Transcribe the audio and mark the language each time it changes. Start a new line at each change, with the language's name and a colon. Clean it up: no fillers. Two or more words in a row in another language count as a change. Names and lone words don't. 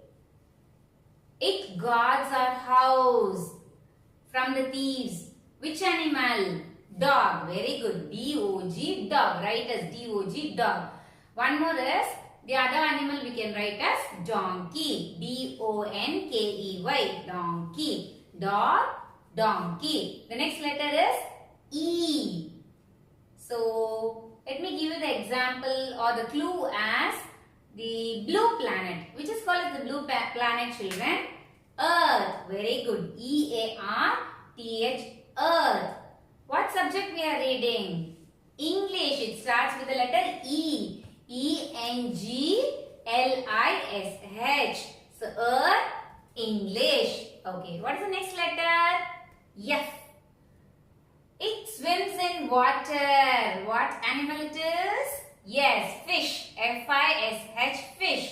English: It guards our house from the thieves. Which animal? Dog. Very good. D-O-G, dog. Write as D-O-G, dog. One more is the other animal we can write as donkey. D-O-N-K-E-Y. Donkey. Dog, donkey. The next letter is E. So let me give you the example or the clue as the blue planet. Which is called as the blue planet, children? Earth. Very good. E-A-R-T-H. Earth. What subject we are reading? English. It starts with the letter E. E-N-G-L-I-S-H. So Earth, English. Okay. What is the next letter? F. It swims in water. What animal it is? Yes, fish. F-I-S-H, fish.